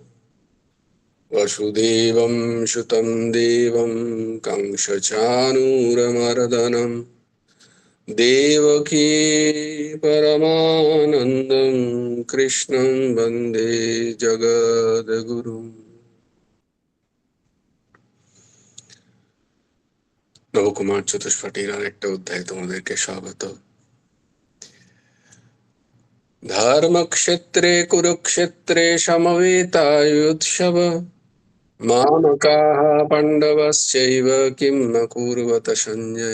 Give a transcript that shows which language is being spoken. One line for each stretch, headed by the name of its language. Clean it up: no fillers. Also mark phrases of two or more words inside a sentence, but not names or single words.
Sanskrit: वसुदेवं सुतं देवं कंसचाणूरमर्दनं देवकी परमानन्दं कृष्णं वन्दे जगद्गुरुम्।
Bangla: নবকুমার চতুষ্পাঠীর আরেকটা অধ্যায় তোমাদেরকে স্বাগত।
Sanskrit: ধর্মক্ষেত্রে কুরুক্ষেত্রে সমবেতাयुत्सव মামকাः পাণ্ডবশ্চৈব কিম ন কুর্বত সঞ্জয়।